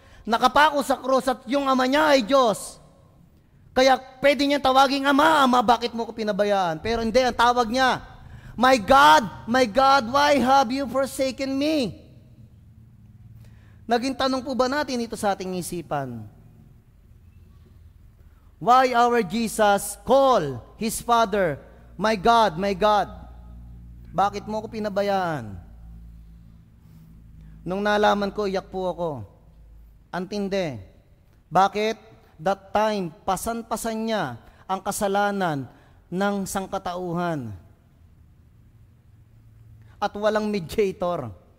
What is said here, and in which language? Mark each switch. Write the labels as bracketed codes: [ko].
[tl] Nakapako sa krus at yung ama niya ay Diyos. Kaya pwede niya tawaging Ama, Ama, bakit mo ko pinabayaan? Pero hindi, ang tawag niya, [en] my God, why have you forsaken me? [tl] Naging tanong po ba natin ito sa ating isipan? [en] Why our Jesus call His Father, my God, my God? [tl] Bakit mo ko pinabayaan? Nung nalaman ko, iyak po ako. Antindi. Bakit? [en] That time, [tl] pasan-pasan niya ang kasalanan ng sangkatauhan. At walang mediator.